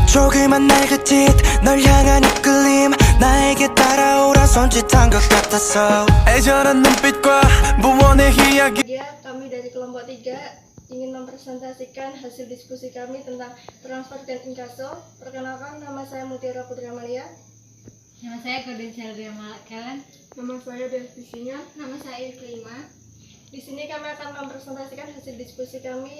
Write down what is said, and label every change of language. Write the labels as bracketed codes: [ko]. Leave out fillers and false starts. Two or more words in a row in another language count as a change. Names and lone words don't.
[ko] 조그만 날 그 짓 널 향한 이끌림 나에게 따라오란 손짓한 것 같았어 애절한 눈빛과 무언의 이야기. [id] Kami dari kelompok 3 ingin mempresentasikan hasil diskusi kami tentang transfer dan inkaso. Perkenalkan, nama saya Mutiara Putri Amalia. Nama saya Gordon Sheldria Kellen. Nama saya Devisinya. Nama saya Irklima. Di sini kami akan mempresentasikan hasil diskusi kami.